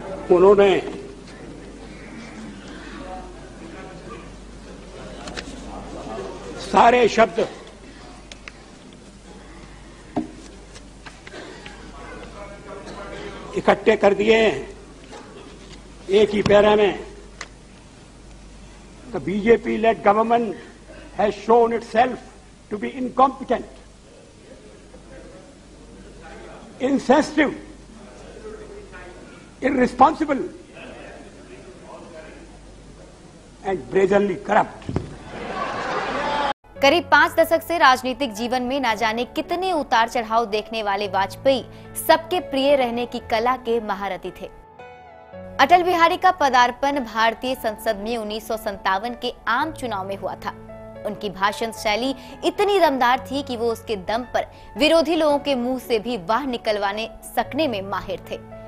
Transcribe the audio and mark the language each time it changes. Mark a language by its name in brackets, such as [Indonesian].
[Hindi] उन्होंने सारे शब्द इकट्ठे कर दिए एक ही पैरा में। [English] The BJP-led government has shown itself to be incompetent, insensitive, irresponsible, and brazenly corrupt. [Hindi] करीब 5 दशक से राजनीतिक जीवन में ना जाने कितने उतार चढ़ाव देखने वाले वाजपेयी सबके प्रिय रहने की कला के महारथी थे। अटल बिहारी का पदार्पण भारतीय संसद में 1957 के आम चुनाव में हुआ था। उनकी भाषण शैली इतनी दमदार थी कि वो उसके दम पर विरोधी लोगों के मुंह से भी वाह निकलवाने सकने में माहिर थे।